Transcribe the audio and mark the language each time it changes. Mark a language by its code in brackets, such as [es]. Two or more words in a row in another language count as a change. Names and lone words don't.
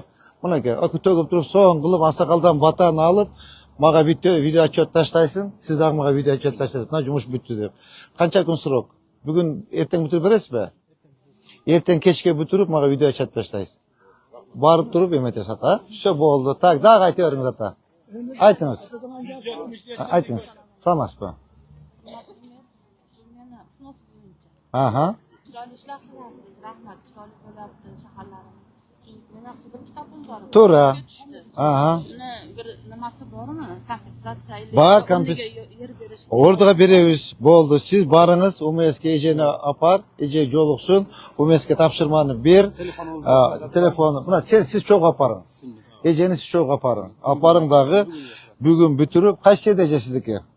[ky] Мынакей, төгүп туруп соң кылып, аксакалдан батан алып, мага видео отчет таштайсың, сиз дагы мага видео отчет таштайсыз. Мына жумуш бүттү деп. Канча күн срок? Бүгүн эртең бүтүрүп бересизби? Эртең кечке бүтүрүп мага видео отчет таштайсыз. Барып туруп эметесиз ата. Всё болду. Так, дагы айта бериңиз ата. Айтыңыз. Айтыңыз. Саламатсызбы? Aha. [uz] Chiroyli ishlar qilyapsiz. Rahmat. Chiroyli bo'lyapti shaharlarimiz. Meni qizim kitobim bor. To'g'ri. Tushdi. Aha. Shuni bir nimasi bormi? Kompensatsiya [ky] Бар, Ордуга беребиз. Болду. Сиз барыңыз, УМСке эжени апар, эже жолуксун, УМСке тапшырманы бер. Телефону. Мына сиз чогуу апарың. Эжени сиз чогуу апарың. Апарың дагы бүгүн бүтүрүп, кайсы жерде эжесиздики?